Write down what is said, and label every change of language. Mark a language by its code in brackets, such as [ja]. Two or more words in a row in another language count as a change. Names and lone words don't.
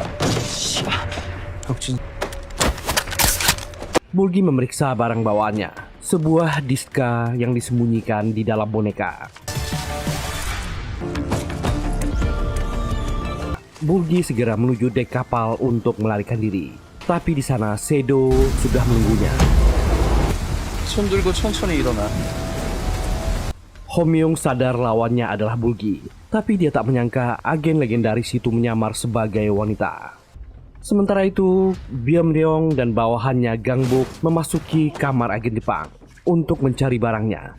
[id] Bulgi memeriksa barang bawaannya, sebuah diska yang disembunyikan di dalam boneka. Bulgi segera menuju dek kapal untuk melarikan diri, tapi di sana Sedo sudah menunggunya. [ko] 손 들고 천천히 일어나. [id] Homyong sadar lawannya adalah Bulgi, tapi dia tak menyangka agen legendaris itu menyamar sebagai wanita. Sementara itu, Byung-ryong dan bawahannya Gangbuk memasuki kamar agen Jepang untuk mencari barangnya.